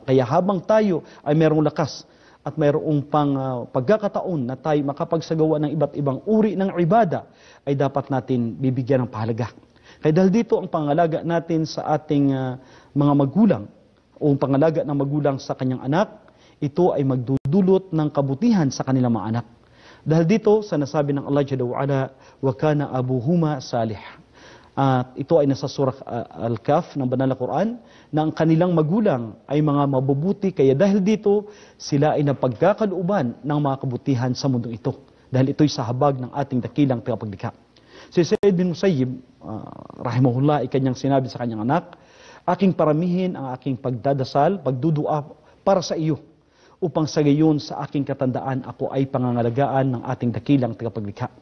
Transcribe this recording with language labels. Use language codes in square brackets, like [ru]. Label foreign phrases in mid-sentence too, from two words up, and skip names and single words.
[tl] Kaya habang tayo ay mayroong lakas at mayroong pagkakataon na tayo makapagsagawa ng iba't ibang uri ng ibada, ay dapat natin bibigyan ng pahalaga. Kaya dahil dito ang pangalaga natin sa ating mga magulang o ang pangalaga ng magulang sa kanyang anak, ito ay magdudulot ng kabutihan sa kanilang mga anak. Dahil dito sa nasabi ng Allah [ar] جل وعلا, وكان أبوهما صالح. [tl] At ito ay nasa surah Al-Kahf ng Banal na Quran, na ang kanilang magulang ay mga mabubuti, kaya dahil dito sila ay napagkakalooban ng mga kabutihan sa mundo ito. Dahil ito'y sa habag ng ating dakilang tagapaglikha. Si Sayyid bin Musayyib, rahimahullah, ay kanyang sinabi sa kanyang anak, aking paramihin ang aking pagdadasal, pagdudua para sa iyo, upang sa gayon sa aking katandaan ako ay pangangalagaan ng ating dakilang tagapaglikha.